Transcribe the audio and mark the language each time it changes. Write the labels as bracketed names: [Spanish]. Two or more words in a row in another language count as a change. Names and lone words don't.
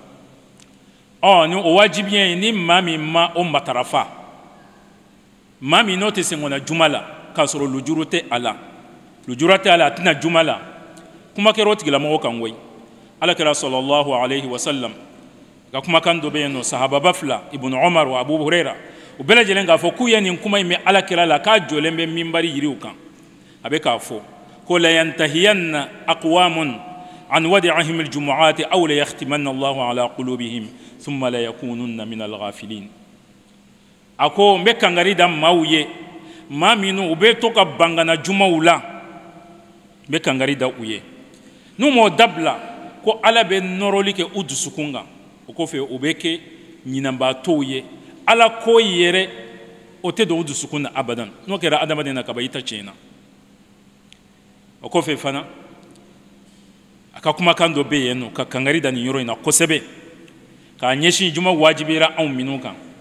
[Bambara] ni o wajibiya ye ni maa min ma o matarafa maa min n'o tɛ sen kɔnɔ juma la k'a sɔrɔ lujura tɛ a la lujura tɛ a la a tɛna juma la kuma kɛra o tigilamɔgɔ kan koyi alakira [Arabic] صلى الله عليه وسلم [Bambara] ka kumakan dɔ bɛ yen nɔ sahababa fila ibnu umar wa abu hurayra u bɛɛ lajɛlen k'a fɔ k'u ye nin kuma in mɛn alakira la k'a jɔlen bɛ minbari yiriw kan a bɛ k'a fɔ ko [Arabic] لينتهين أقوام عن ودعهم الجمعات أو ليختمن الله على قلوبهم ثم ليكونن من الغافلين [Bambara] a ko n bɛ kangari da maaw ye maa minnu u bɛ to ka bangana jumaw la n bɛ kangari da u ye n'u m'o dabila ko ala bɛ nɔrɔli kɛ u dusukun kan o kɔfɛ o bɛ kɛ ɲinanbaatɔw ye ala ko yɛrɛ o tɛ don u dusukun na abadan n'o kɛra adamaden na kaban i ta tiɲɛ na o kɔfɛ fana a ka kumakan dɔ bɛ yen nɔ ka kangari da nin yɔrɔ in na kosɛbɛ k'a ɲɛsin juma wajibira anw minnu kan